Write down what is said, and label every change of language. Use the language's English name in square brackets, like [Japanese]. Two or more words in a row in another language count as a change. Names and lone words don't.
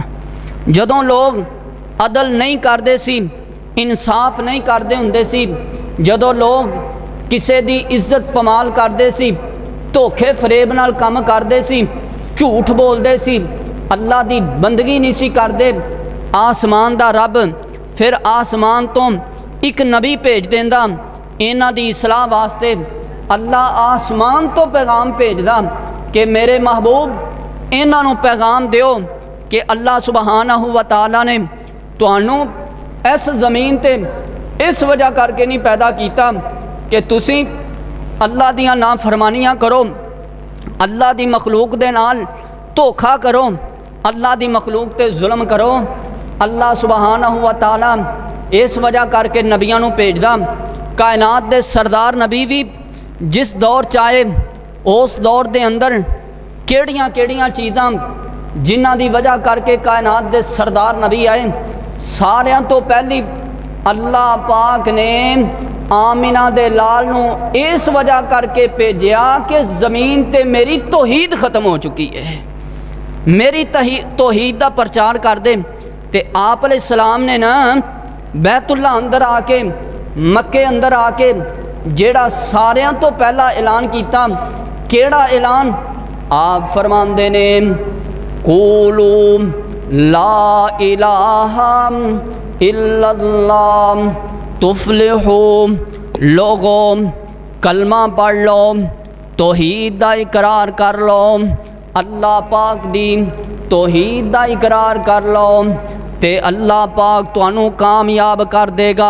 [Punjabi] ਜਦੋਂ ਲੋਕ ਅਦਲ ਨਹੀਂ ਕਰਦੇ ਸੀ, ਇਨਸਾਫ ਨਹੀਂ ਕਰਦੇ ਹੁੰਦੇ ਸੀ, ਜਦੋਂ ਲੋਕ ਕਿਸੇ ਦੀ ਇੱਜ਼ਤ ਪਮਾਲ ਕਰਦੇ ਸੀ, ਧੋਖੇ ਫਰੇਬ ਨਾਲ ਕੰਮ ਕਰਦੇ ਸੀ, ਝੂਠ ਬੋਲਦੇ ਸੀ, ਅੱਲਾ ਦੀ ਬੰਦਗੀ ਨਹੀਂ ਸੀ ਕਰਦੇ, ਆਸਮਾਨ ਦਾ ਰੱਬ ਫਿਰ ਆਸਮਾਨ ਤੋਂ ਇੱਕ ਨਬੀ ਭੇਜ ਦਿੰਦਾ ਇਹਨਾਂ ਦੀ ਇਸਲਾਹ ਵਾਸਤੇ। ਅੱਲਾ ਆਸਮਾਨ ਤੋਂ ਪੈਗਾਮ ਭੇਜਦਾ ਕਿ ਮੇਰੇ ਮਹਿਬੂਬ ਇਹਨਾਂ ਨੂੰ ਪੈਗਾਮ ਦਿਓ ਕਿ ਅੱਲਾ [Arabic] سبحانه وتعالى [Punjabi] ਨੇ ਤੁਹਾਨੂੰ ਇਸ ਜ਼ਮੀਨ ਤੇ ਇਸ ਵਜ੍ਹਾ ਕਰਕੇ ਨਹੀਂ ਪੈਦਾ ਕੀਤਾ ਕਿ ਤੁਸੀਂ ਅੱਲਾ ਦੀਆਂ ਨਾਫਰਮਾਨੀਆਂ ਕਰੋ, ਅੱਲਾ ਦੀ ਮਖਲੂਕ ਦੇ ਨਾਲ ਧੋਖਾ ਕਰੋ, ਅੱਲਾ ਦੀ ਮਖਲੂਕ ਤੇ ਜ਼ੁਲਮ ਕਰੋ। ਅੱਲਾ [Arabic] سبحانه وتعالى [Punjabi] ਇਸ ਵਜ੍ਹਾ ਕਰਕੇ ਨਬੀਆਂ ਨੂੰ ਭੇਜਦਾ। ਕਾਇਨਾਤ ਦੇ ਸਰਦਾਰ ਨਬੀ ਵੀ ਜਿਸ ਦੌਰ ਚਾਹੇ ਉਸ ਦੌਰ ਦੇ ਅੰਦਰ ਕਿਹੜੀਆਂ ਚੀਜ਼ਾਂ ਜਿਨ੍ਹਾਂ ਦੀ ਵਜ੍ਹਾ ਕਰਕੇ ਕਾਇਨਾਤ ਦੇ ਸਰਦਾਰ ਨਬੀ ਆਏ, ਸਾਰਿਆਂ ਤੋਂ ਪਹਿਲੀ ਅੱਲਾਹ ਪਾਕ ਨੇ ਆਮਿਨਾ ਦੇ ਲਾਲ ਨੂੰ ਇਸ ਵਜ੍ਹਾ ਕਰਕੇ ਭੇਜਿਆ ਕਿ ਜ਼ਮੀਨ ਤੇ ਮੇਰੀ ਤੌਹੀਦ ਖਤਮ ਹੋ ਚੁੱਕੀ ਹੈ, ਮੇਰੀ ਤੌਹੀਦ ਦਾ ਪ੍ਰਚਾਰ ਕਰ ਦੇ। ਤੇ ਆਪ ਅਲੈਹਿਸਸਲਾਮ ਨੇ ਨਾ ਬੈਤੁੱਲਾ ਅੰਦਰ ਆ ਕੇ, ਮੱਕੇ ਅੰਦਰ ਆ ਕੇ ਜਿਹੜਾ ਸਾਰਿਆਂ ਤੋਂ ਪਹਿਲਾ ਐਲਾਨ ਕੀਤਾ, ਕਿਹੜਾ ਐਲਾਨ? ਆਪ ਫਰਮਾਂਦੇ ਨੇ [Arabic] قولوا لا إله إلا الله تفلحوا, [Punjabi] ਲੋਕੋ ਕਲਮਾ ਪੜ੍ਹ ਲਓ, ਤੌਹੀਦ ਦਾ ਇਕਰਾਰ ਕਰ ਲਓ, ਅੱਲਾਹ ਪਾਕ ਦੀ ਤੌਹੀਦ ਦਾ ਇਕਰਾਰ ਕਰ ਲਓ ਤੇ ਅੱਲਾਹ ਪਾਕ ਤੁਹਾਨੂੰ ਕਾਮਯਾਬ ਕਰ ਦੇਗਾ।